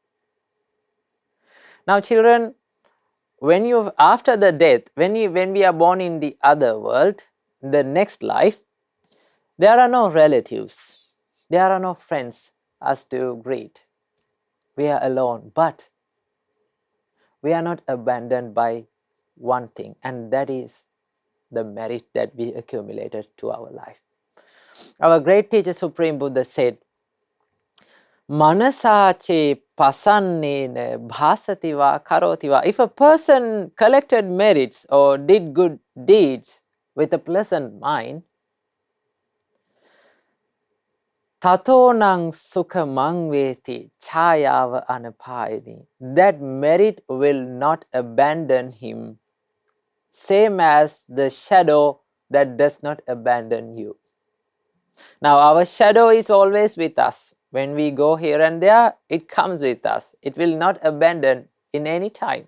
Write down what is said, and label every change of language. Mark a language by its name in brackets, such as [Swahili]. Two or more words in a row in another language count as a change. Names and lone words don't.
[English] Now children, after the death, when we are born in the other world, the next life, there are no relatives, there are no friends us to greet. We are alone, but we are not abandoned by one thing, and that is the merit that we accumulated to our life. Our great teacher Supreme Buddha said, [Pali] Manasache pasannena bhasativa karotiva. [English] If a person collected merits or did good deeds with a pleasant mind, [Pali] tatonang sukhamang veti chayava anapayani. [English] That merit will not abandon him, same as the shadow that does not abandon you. Now our shadow is always with us. When we go here and there, it comes with us. It will not abandon in any time.